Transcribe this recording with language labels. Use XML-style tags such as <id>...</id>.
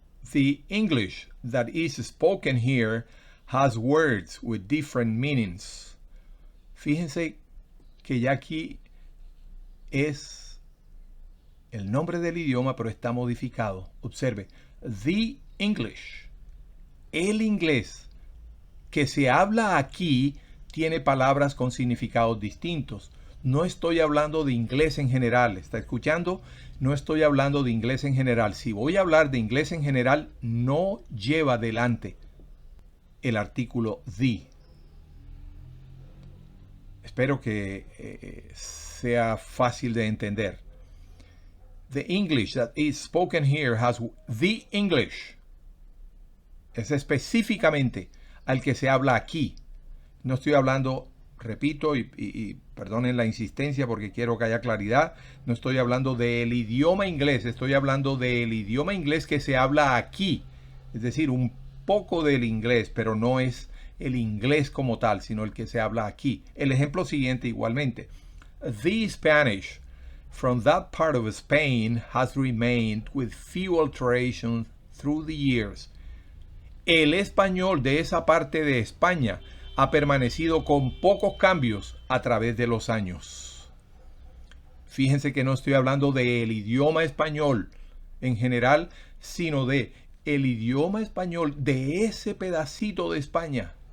<en>The English that is spoken here has words with different meanings.</en> <es>Fíjense que ya aquí es el nombre del idioma, pero está modificado.</es> <en>Observe, the English,</en> <es>el inglés que se habla aquí tiene palabras con significados distintos. No estoy hablando de inglés en general, ¿está escuchando? No estoy hablando de inglés en general. Si voy a hablar de inglés en general, no lleva delante el artículo the. Espero que sea fácil de entender.</es> <en>The English that is spoken here has the English.</en> <es>Es específicamente al que se habla aquí. No estoy hablando, repito, y perdonen la insistencia porque quiero que haya claridad, no estoy hablando del idioma inglés, estoy hablando del idioma inglés que se habla aquí. Es decir, un poco del inglés, pero no es el inglés como tal, sino el que se habla aquí. El ejemplo siguiente igualmente.</es> <en>The Spanish from that part of Spain has remained with few alterations through the years.</en> <es>El español de esa parte de España ha permanecido con pocos cambios a través de los años. Fíjense que no estoy hablando del idioma español en general, sino de el idioma español de ese pedacito de España.</es>